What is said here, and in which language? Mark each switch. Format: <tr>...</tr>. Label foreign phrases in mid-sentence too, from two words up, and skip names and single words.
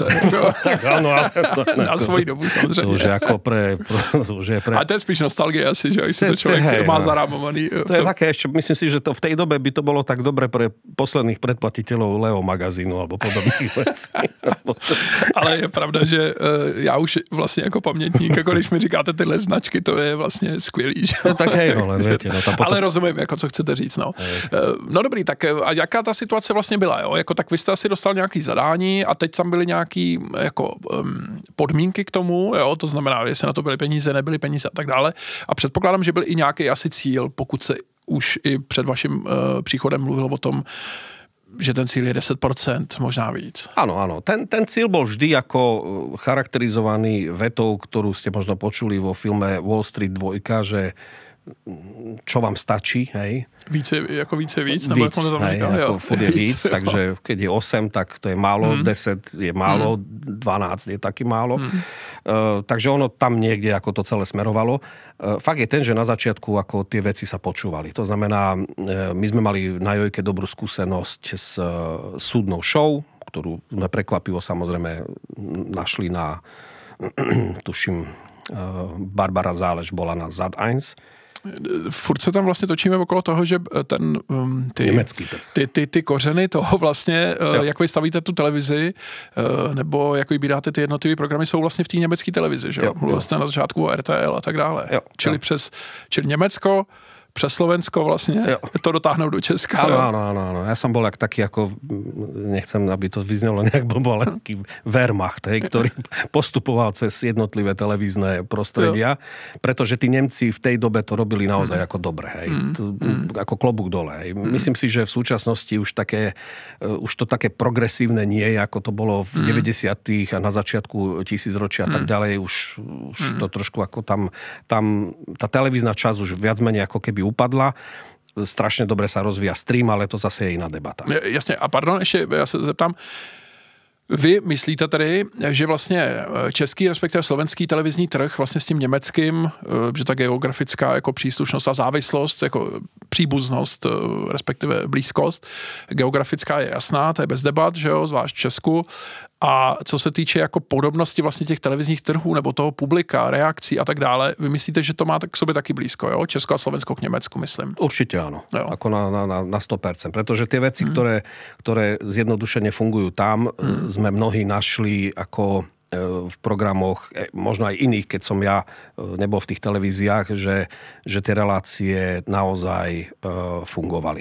<sk>Tak áno, ale na svoji dobu samozrejme. To už je ako pre...</sk> <cs>A to je spíš nostalgie asi, že si to človek má zarámovaný.</cs> <sk>To je také ešte, myslím si, že to v tej dobe by to bolo tak dobre pre posledných predplatiteľov Leo magazínu alebo podobných vecí.</sk> <cs>Ale je pravda, že já už vlastně jako pamětník, jako když mi říkáte tyhle značky, to je vlastně skvělý. Že?</cs> <sk>No, tak hej, no, len viete. No, potom...</sk> <cs>Ale rozumím, jako co chcete říct. No. No dobrý, tak a jaká ta situace vlastně byla? Jo? Jako, tak vy jste asi dostal nějaký zadání a teď tam byly nějaký jako, podmínky k tomu, jo? To znamená, jestli na to byly peníze, nebyly peníze a tak dále. A předpokládám, že byl i nějaký asi cíl, pokud se už i před vaším příchodem mluvil o tom, že ten cíl je 10%, možná víc.</cs> <sk>Áno. Ten cíl bol vždy ako charakterizovaný vetou, ktorú ste možno počuli vo filme Wall Street 2, že čo vám stačí, hej?</sk> <cs>Víc, ako více víc?</cs> <sk>Víc, hej, ako furt je víc, takže keď je 8, tak to je málo, 10 je málo, 12 je taky málo. Takže ono tam niekde ako to celé smerovalo. Fakt je ten, že na začiatku ako tie veci sa počúvali. To znamená, my sme mali na Jojke dobrú skúsenosť s súdnou show, ktorú sme prekvapivo samozrejme našli na, tuším, Barbara Zálež bola na Sat.1.</sk> <cs>Furt se tam vlastně točíme okolo toho, že ten ty kořeny toho vlastně, jak vy stavíte tu televizi, nebo jak vybíráte ty jednotlivé programy, jsou vlastně v té německé televizi, že jo? Mluvil jste na začátku o RTL a tak dále. Čili Německo, přes Slovensko vlastne to dotáhnou do Česka.</cs> <sk>Áno. Ja som bol taký ako, nechcem, aby to vyznelo nejak blbo, ale taký Wehrmacht, ktorý postupoval cez jednotlivé televízne prostredia, pretože tí Nemci v tej dobe to robili naozaj ako dobre, ako klobúk dole. Myslím si, že v súčasnosti už to také progresívne nie je, ako to bolo v 90. a na začiatku tisícročia a tak ďalej. Už to trošku ako tam tá televízna časť už viac menej ako keby upadla. Strašne dobre sa rozvíja stream, ale to zase je iná debata.</sk> <cs>Jasně. A pardon, ještě já se zeptám, vy myslíte tedy, že vlastně český, respektive slovenský televizní trh vlastně s tím německým, že ta geografická jako příslušnost a závislost, jako příbuznost, respektive blízkost, geografická je jasná, to je bez debat, že jo, zvlášť v Česku. A co se týče jako podobnosti vlastně těch televizních trhů nebo toho publika, reakcí a tak dále, vy myslíte, že to má k sobě taky blízko, jo? Česko a Slovensko k Německu, myslím.</cs> <sk>Určite áno. Jo. Ako na 100%. Pretože tie veci, ktoré zjednodušene fungujú tam, sme mnohí našli ako v programoch, možno aj iných, keď som ja nebol v tých televíziách, že tie relácie naozaj fungovali.</sk>